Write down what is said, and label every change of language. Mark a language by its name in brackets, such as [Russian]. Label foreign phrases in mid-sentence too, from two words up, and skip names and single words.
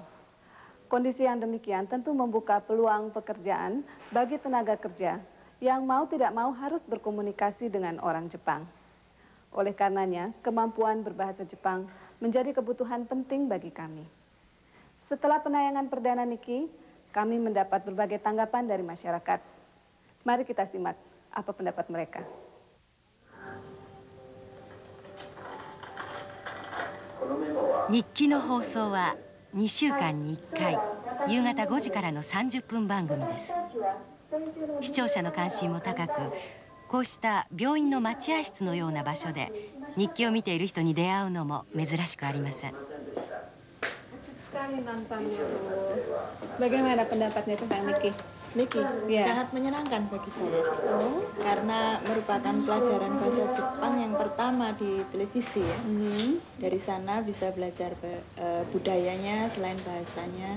[Indonesian] Kondisi yang demikian tentu membuka peluang pekerjaan bagi tenaga kerja yang mau tidak mau harus berkomunikasi dengan orang Jepang. Oleh karenanya, kemampuan berbahasa Jepang menjadi kebutuhan penting bagi kami. Setelah penayangan perdana Niki, kami mendapat berbagai tanggapan dari masyarakat. Mari kita simak apa pendapat mereka. [Japanese] 日記の放送は 2週間に1回夕方5時からの30分番組です。視聴者の関心も高く、こうした病院の待合室のような場所で日記を見ている人に出会うのも珍しくありません。 [Indonesian] Bagaimana pendapatnya tentang Niki? Niki, sangat menyenangkan bagi saya. Karena merupakan pelajaran bahasa Jepang yang pertama di televisi ya. Dari sana bisa belajar budayanya selain bahasanya.